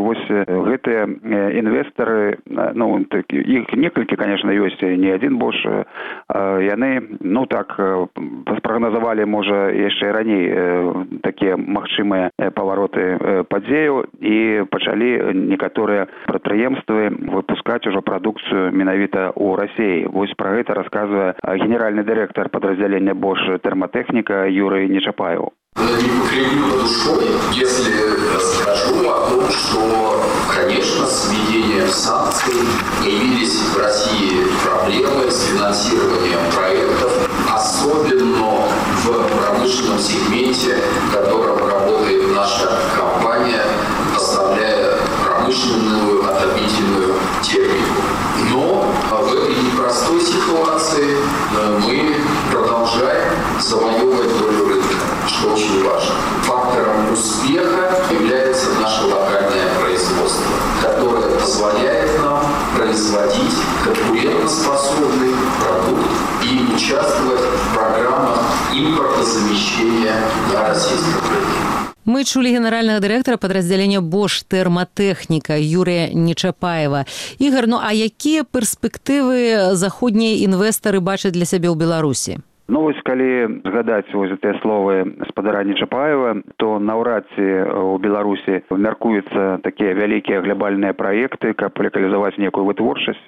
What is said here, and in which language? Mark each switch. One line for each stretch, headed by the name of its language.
Belarusian: Вось гэтыя інвестары, ну, так, іх некалькі, канешне, ёсць, не адзін Bosch, яны, ну, так, спрагназавалі, можа, яшчэ раней такія магчымыя павароты падзею і пачалі некаторыя прадпрыемствы выпускаць ужо прадукцыю менавіта ў Расіі. Вось пра гэта расказвае генеральны дырэктар падраздзялення Bosch Тэрматэхніка Юрый Нечапаеў.
Russian: Не покривлю на душой, если расскажу о том, что, конечно, с введением санкций появились в России проблемы с финансированием проектов, особенно в промышленном сегменте, в котором работает наша компания, поставляя промышленную отопительную технику. Но в этой непростой ситуации мы продолжаем завоевывать долю рынка, что очень важно. Фактором успеха является наше локальное производство, которое позволяет нам производить конкурентоспособный продукт и участвовать в программах импортозамещения на российском рынке.
Belarusian: Мы чулі генеральнага дырэктара падраздзялення Bosch Тэрматэхніка Юрыя Нечапаева. Ігар, ну а якія перспектывы заходнія інвестары бачаць для сябе ў Беларусі? Ну, вось, калі згадаць вось гэтыя словы спадара Нечапаева, то наўрад ці ў Беларусі мяркуюцца такія вялікія глябальныя праекты, каб лекалізаваць некую вытворчасць.